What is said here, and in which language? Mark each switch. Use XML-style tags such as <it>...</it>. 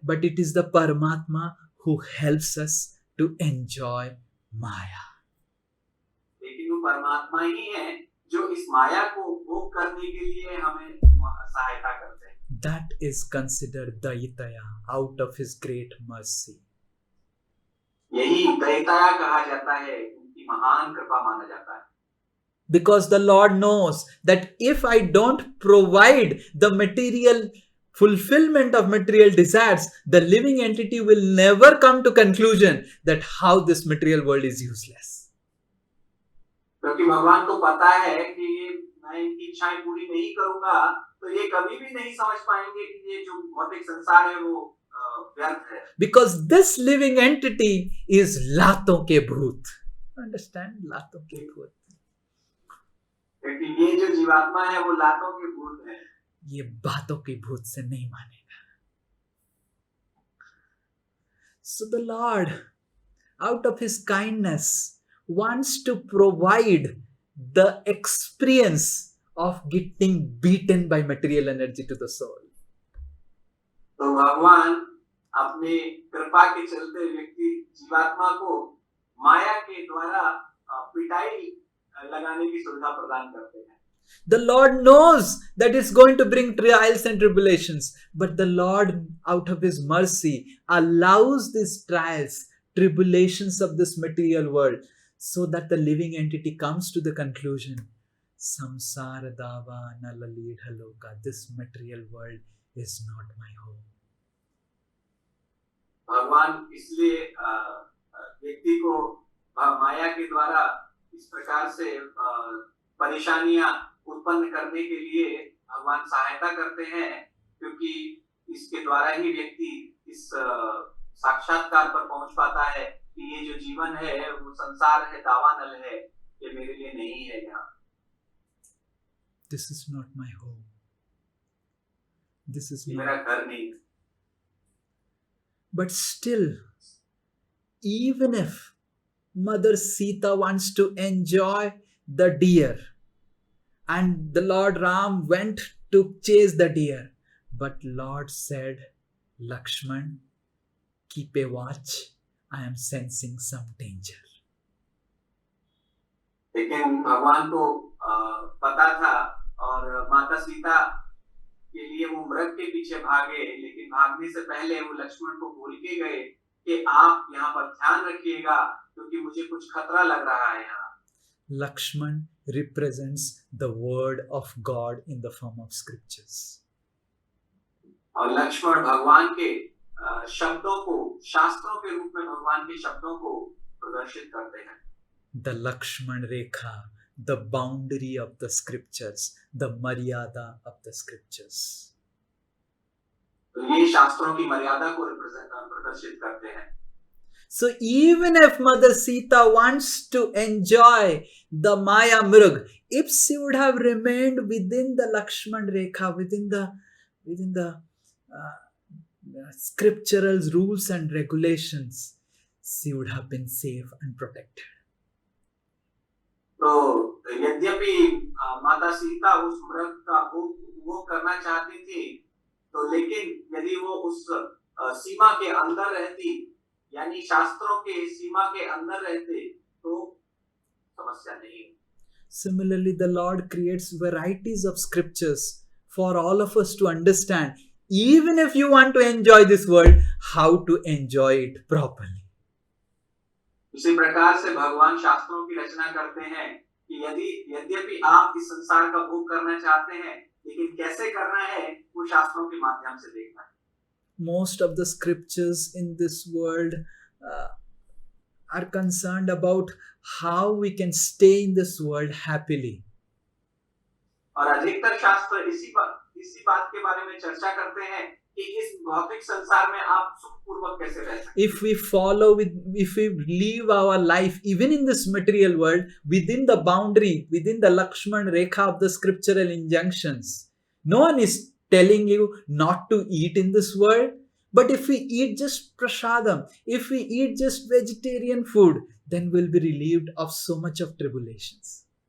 <en>But it is the Paramatma who helps us to enjoy Maya.</en> <hi>लेकिन वो परमात्मा ही है जो इस माया को भोग करने के लिए हमें सहायता करते हैं।</hi> <en>That is considered Daitaya, out of his great mercy.</en> <hi>यही दयताया कहा जाता है, उनकी महान कृपा माना जाता है।</hi> <en>Because the Lord knows that if I don't provide the material fulfillment of material desires, the living entity will never come to conclusion that how this material world is useless.</en> <hi>क्योंकि भगवान को पता है कि ये मैं इनकी इच्छाएं पूरी नहीं करूंगा तो ये कभी भी नहीं समझ पाएंगे कि ये जो भौतिक संसार है वो व्यर्थ है।</hi> <en>Because this living entity is</en> <hi>लातों के भूत.</hi> <en>Understand?</en> <hi>लातों के भूत. क्योंकि ये जो जीवात्मा है वो लातों के भूत है। ये बातों के भूत से नहीं मानेगा.</hi> <en>So the Lord, out of His kindness, wants to provide the experience of getting beaten by material energy to the soul.</en> <hi>तो भगवान अपनी कृपा के चलते व्यक्ति जीवात्मा को माया के द्वारा पिटाई लगाने की सुविधा प्रदान करते हैं.</hi> <en>The Lord knows that it's going to bring trials and tribulations, but the Lord, out of His mercy, allows these trials, tribulations of this material world, so that the living entity comes to the conclusion,</en> <sa>samsara dava nalalidha loka,</sa> <en>this material world is not my home.</en> <hi>भगवान इसलिए व्यक्ति को माया के द्वारा इस प्रकार से परेशानियां उत्पन्न करने के लिए भगवान सहायता करते हैं, क्योंकि इसके द्वारा ही व्यक्ति इस साक्षात्कार पर पहुंच पाता है कि ये जो जीवन है वो संसार है, दावानल है, ये मेरे लिए नहीं है. यहाँ</hi> <en>This is not my home. This is</en> <hi>मेरा घर नहीं.</hi> <en>But still, even if Mother Sita wants to enjoy the deer, and the Lord Ram went to chase the deer, but Lord said, Lakshman, keep a watch. I am sensing some danger.</en> <hi>लेकिन भगवान को पता था और माता सीता के लिए वो मृग के पीछे भागे, लेकिन भागने से पहले वो लक्ष्मण को बोल के गए कि आप यहाँ पर ध्यान रखिएगा क्योंकि मुझे कुछ खतरा लग रहा है यहाँ.</hi> <en>Lakshman represents the word of God in the form of scriptures.</en> <hi>और लक्ष्मण भगवान के शब्दों को, शास्त्रों के रूप में भगवान के शब्दों को प्रदर्शित करते हैं.</hi> <en>The Lakshman Rekha, the boundary of the scriptures, the Maryada of the scriptures.</en> <hi>तो ये शास्त्रों की मर्यादा को प्रदर्शित करते हैं.</hi> <en>So even if Mother Sita wants to enjoy the Maya Mrug, if she would have remained within the Lakshman Rekha, within the scriptural rules and regulations, she would have been safe and protected.</en> <hi>तो यद्यपि माता सीता उस मृग का वो करना चाहती थी, तो लेकिन यदि वो उस सीमा के अंदर रहती, यानी शास्त्रों के सीमा के अंदर रहते, तो समस्या नहीं.</hi> <en>Similarly, the Lord creates varieties of scriptures for all of us to understand, even if you want to enjoy this world, how to enjoy it properly.</en> <hi>इसी प्रकार से भगवान शास्त्रों की रचना करते हैं कि यद्यपि आप इस संसार का भोग करना चाहते हैं, लेकिन कैसे करना है वो शास्त्रों के माध्यम से देखना है.</hi> <en>Most of the scriptures in this world are concerned about how we can stay in this world happily.</en> <hi>और अधिकतर शास्त्र इसी बात के बारे में चर्चा करते हैं कि इस भौतिक संसार में आप सुखपूर्वक कैसे रह सकते हैं.</hi> <en>If we live our life even in this material world within the boundary, within the Lakshman Rekha of the scriptural injunctions, no one is telling you not to eat in this world, but if we eat just prasadam, if we eat just vegetarian food, then we'll be relieved of so much of tribulations.</en>